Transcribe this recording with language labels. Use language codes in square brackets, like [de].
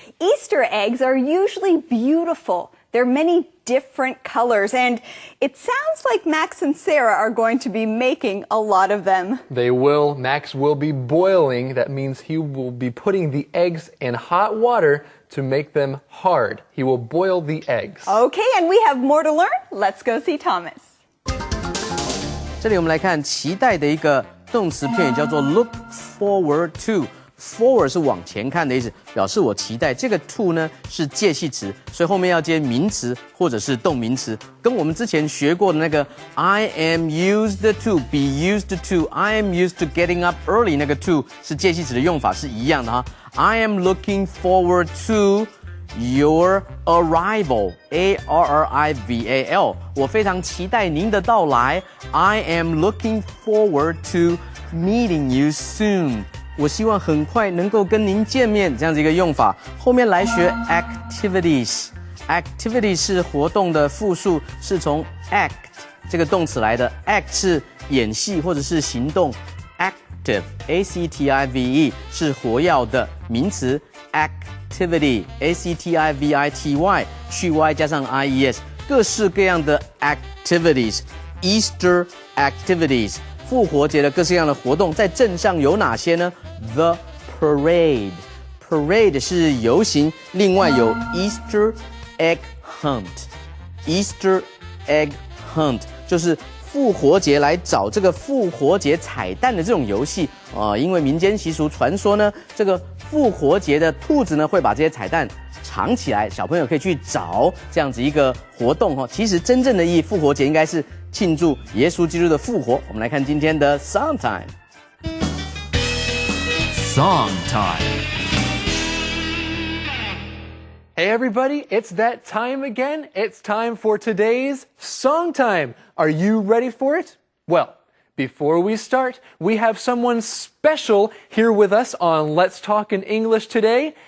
[en] Easter eggs are usually beautiful. There are many different colors, and it sounds like Max and Sarah are going to be making a lot of them. They will. Max will be boiling. That means he will be putting the eggs in hot water to make them hard. He will boil the eggs. Okay, and we have more to learn. Let's go see Thomas. [zh] 这里我们来看期待的一个动词片语，叫做 [en] look forward to。 [zh] Forward 是往前看的意思，表示我期待。这个 to 呢是介系词，所以后面要接名词或者是动名词，跟我们之前学过的那个 [en] I am used to be used to I am used to getting up early [zh] 那个 to 是介系词的用法是一样的哈。 [en] I am looking forward to your arrival arrival [zh] 我非常期待您的到来。 [en] I am looking forward to meeting you soon。 [zh] 我希望很快能够跟您见面，这样子一个用法。后面来学 activities。activity 是活动的复数，是从 act 这个动词来的。 act 是演戏或者是行动。active active 是活跃的名词。 activity activity 去 y 加上 ies， 各式各样的 activities。Easter activities。复活节的各式各样的活动，在镇上有哪些呢 ？The parade 是游行，另外有 Easter egg hunt。Easter egg hunt 就是复活节来找这个复活节彩蛋的这种游戏啊。因为民间习俗传说呢，这个复活节的兔子呢会把这些彩蛋藏起来，小朋友可以去找这样子一个活动哦。其实真正的意义，复活节应该是庆祝耶稣基督的复活。我们来看今天的 Song Time。Song [en] Time.Hey everybody, it's that time again. It's time for today's Song Time. Are you ready for it? Well, before we start, we have someone special here with us on Let's Talk in English today.